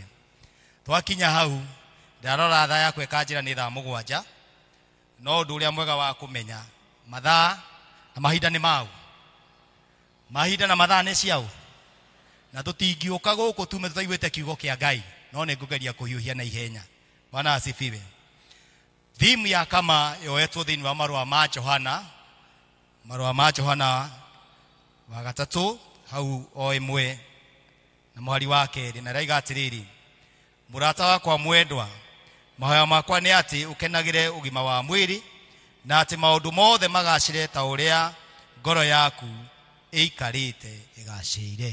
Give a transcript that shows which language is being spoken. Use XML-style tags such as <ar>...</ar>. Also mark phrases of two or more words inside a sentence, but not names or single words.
<ki>Twakinya hau ndarora thaa yakwa ĩkanjĩra nĩ thaa 7 no ũndũ ũrĩa mwega wa kũmenya mathaa na mahinda nĩ mau. Mahinda na mathaa nĩ ciao na tũtingĩũka gũkũ tume tũtaiguĩte kiugo kĩa Ngai no nĩ ngũgeria kũhiũhia na ihenya.</ki> <sw>Bwana asifiwe.</sw> <ki>Theme ya kama yoetwo thĩinĩ wa marũa ma Johana wa gatatũ hau o ĩmwe na mũhari wa kerĩ na raiga atĩrĩrĩ, mũrata wakwa mwendwa, mahoya makwa nĩ atĩ ũkenagĩre ũgima wa mwĩrĩ na atĩ maũndũ mothe magacĩre ta ũrĩa ngoro yaku ĩikarĩte ĩgacĩire.</ki>